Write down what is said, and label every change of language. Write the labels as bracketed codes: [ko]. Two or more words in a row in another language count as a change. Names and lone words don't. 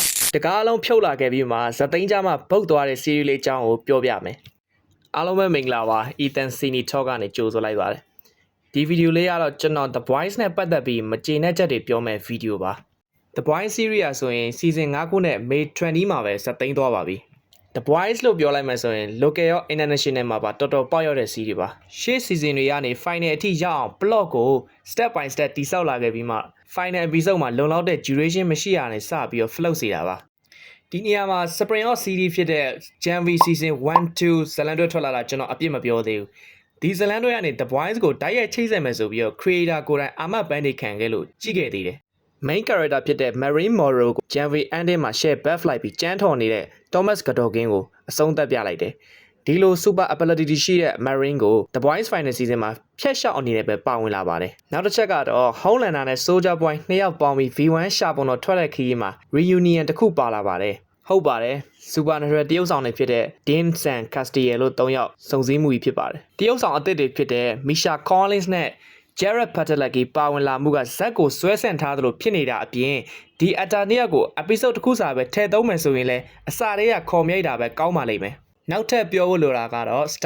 [my] တကားလုံးဖြုတ်လာခဲ့ပြီးမှဇသိန်းကြမှာပုတ်သွားတဲ့ series လေးအကြောင်းကိုပြောပြမယ်အားလုံးပဲမင်္ဂလာပါ Ethan Sini Talk ကနေကြိုဆိုလိုက်ပါတယ်ဒီဗီဒီယိုလေးကတော့ကျွန်တော် The Boys နဲ့ပတ်သက်ပြီးမကျေနပ်ချက်တွေပြောမယ့်ဗီဒီယိုပါ The Boys series อ่ะဆိုရင် season 5ခုနဲ့ May 20မှာပဲဇသိန်းသွားပါပြီ The Boys လို့ပြောလိုက်မှဆိုရင် local ရော international မှာပါတော်တော်ပေါက်ရောက်တဲ့ series ပါရှေ့ season တွေကနေ final အထိရောက်အောင် plot ကို [en] step by step [my] တိဆောက်လာခဲ့ပြီးမှ [en] final episode [my] မှာလုံလောက်တဲ့ duration မရှိရနဲ့စပြီးတော့ float စေတာပါဒီနေရာမှာ [en] Spring of series [my] ဖြစ်တဲ့ January season 1 2ဇလန်တွဲထွက်လာတာ ကျွန်တော်အပြစ်မပြောသေးဘူးဒီဇလန်တွဲကနေ The Boys ကိုတိုက်ရိုက်ချိတ်ဆက်မယ်ဆိုပြီးတော့ creator ကိုယ်တိုင်အာမပန်းနေခံခဲ့လို့ကြည့်ခဲ့သေးတယ် [en] main character [my] ဖြစ်တဲ့ Marine Morrow ကို January ending မှာ share buff လိုက် ပြီးကြမ်းထော်နေတဲ့ Thomas Godolkin ကိုအဆုံးသတ်ပြလိုက်တယ်ဒီလို [en] super ability [my] ရှိတဲ့ Marine ကို The Boys [en] final season [my] မှာဖျက်ရှောက်အနေနဲ့ပဲပါဝင်လာပါတယ် နောက်တစ်ချက်ကတော့ Homelander နဲ့ Soldier Boy နှစ်ယောက်ပေါင်းပြီး V1 ရှာပုံတော်ထွက်တဲ့ခရီးမှာ reunion တစ်ခုပါလာပါတယ်ဟုတ်ပါတယ် Supernatural တရုပ်ဆောင်တွေဖြစ်တဲ့ Dean San Castiel လို့၃ယောက်စုံစည်းမှုကြီးဖြစ်ပါတယ်တရုပ်ဆောင်အသစ်တွေဖြစ်တဲ့ Misha Collins နဲ့ Jared Padalecki ပါဝင်လာမှုကဇက်ကိုဆွဲဆန့်ထားသလိုဖြစ်နေတာအပြင်ဒီ actor နှစ်ယောက်ကို episode တစ်ခုစာပဲထည့်သုံးမယ်ဆိုရင်လည်းအစတည်းကခေါ်မြိုက်တာပဲကောင်းပါလိမ့်မယ်နောက်ထပ်ပြောဖို့လိုတာကတော့